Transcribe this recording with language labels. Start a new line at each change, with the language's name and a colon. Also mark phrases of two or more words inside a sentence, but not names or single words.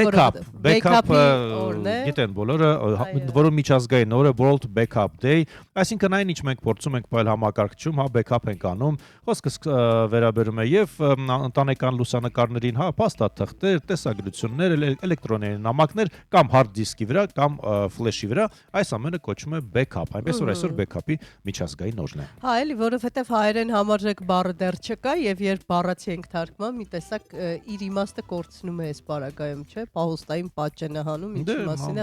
Armenian: backup-ը գիտեն բոլորը, որում միջազգային օրը
English: World Backup Day,
Armenian: այսինքն այն ինչ մենք փորձում ենք ողել համակարգչում, հա backup ենք անում, խոսքը վերաբերում է եւ ընտանեկան լուսանկարներին, հա փաստաթղթեր, տեսագրություններ, էլեկտրոնային նամակներ կամ
English: hard disk-
Armenian: ի վրա կամ flash-ի վրա, այս ամենը կոչվում է backup, այնպես որ այսօր backup-ի միջազգային օրն է։ Հա, էլի, որովհետև հայերեն համարժեք բառը դեռ չկա եւ երբ բառացի ենք թարգմանում, մի տեսակ իր իմաստը կորցնում է այս բառագայում, չէ՞, պահուստային պատճենահանում, ինչի մասին է